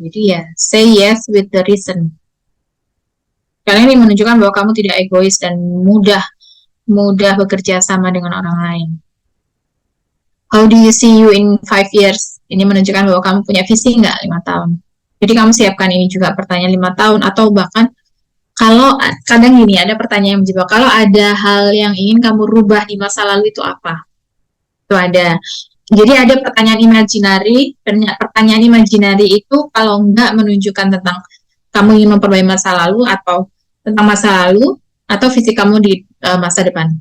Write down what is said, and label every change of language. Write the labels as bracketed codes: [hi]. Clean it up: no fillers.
[id] Jadi ya, [en] say yes with the reason. [id] Karena ini menunjukkan bahwa kamu tidak egois dan mudah bekerja sama dengan orang lain. [en] How do you see you in 5 years? [id] Ini menunjukkan bahwa kamu punya visi nggak 5 tahun. Jadi kamu siapkan ini juga pertanyaan 5 tahun atau bahkan kalau kadang gini ada pertanyaan yang menjebak. Kalau ada hal yang ingin kamu rubah di masa lalu itu apa? Itu ada. Jadi ada pertanyaan imajinari. Pertanyaan imajinari itu kalau nggak menunjukkan tentang kamu ingin memperbaiki masa lalu atau tentang masa lalu atau visi kamu di masa depan.